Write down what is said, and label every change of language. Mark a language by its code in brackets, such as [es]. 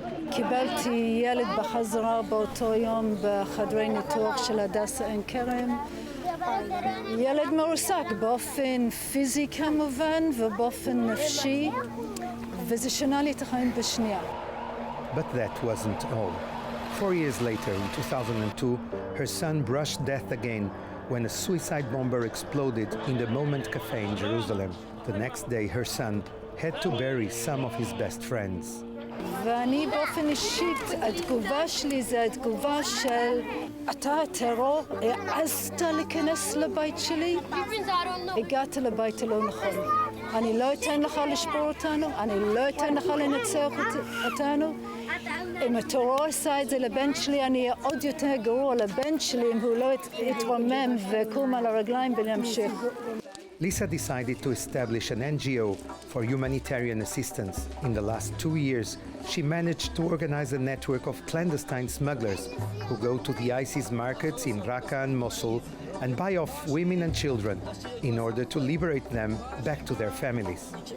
[he] קיבלתי ילד בחזרה באותו יום בחדרי ניתוח של הדסה עין כרם. ילד מרוסק באופן פיזי כמובן ובאופן נפשי, וזה שנה לי את החיים בשנייה. [en] But that wasn't all. 4 years later, in 2002, her son brushed death again when a suicide bomber exploded in the Moment Cafe in Jerusalem. The next day, her son had to bury some of his best friends. [he] ואני באופן אישית, התגובה שלי זה התגובה של אתה הטרור, העזת להיכנס לבית שלי, הגעת לבית הלא נכון. אני לא אתן לך לשבור אותנו, אני לא אתן לך לנצח אותנו. אם הטרור עשה את זה לבן שלי, אני אהיה עוד יותר גרוע לבן שלי אם הוא לא יתרומם ויקום על הרגליים וימשיך. [en] Lisa decided to establish an NGO for humanitarian assistance. In the last 2 years, she managed to organize a network of clandestine smugglers who go to the ISIS markets in Raqqa and Mosul and buy off women and children in order to liberate them back to their families.